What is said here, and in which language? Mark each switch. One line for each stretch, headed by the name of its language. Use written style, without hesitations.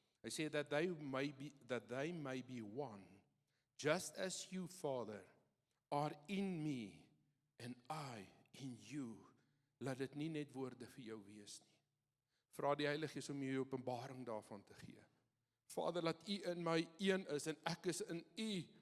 Afrikaans: Hy sê
English: that they may be one, just as you, Father, are in me and I in you.
Afrikaans: Laat dit nie net woorde vir jou wees nie. Vra die Heilige Gees om jou openbaring daarvan te gee. Vader, laat U in my een is en ek is in U.